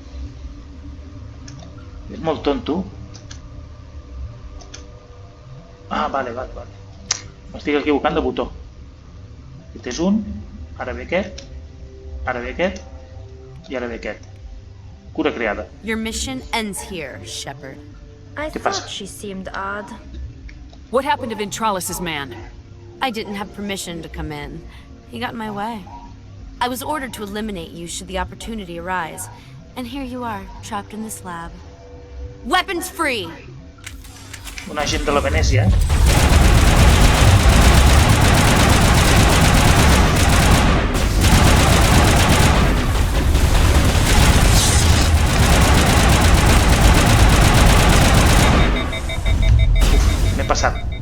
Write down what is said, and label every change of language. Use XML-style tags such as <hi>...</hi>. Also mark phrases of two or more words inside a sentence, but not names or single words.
<ca>És molt tonto. Ah, vale. M'estic equivocant de botó. Aquest és un, ara ve aquest, i ara ve aquest. Cura creada.</ca> <en>Your mission ends here, Shepard. I thought she seemed odd. What happened to Ventralis' man? I didn't have permission to come in. He got in my way. I was ordered to eliminate you should the opportunity arise. And here you are, trapped in this lab. Weapons free!</en> <ca>Un agent de la Venècia, M'he passat.</ca>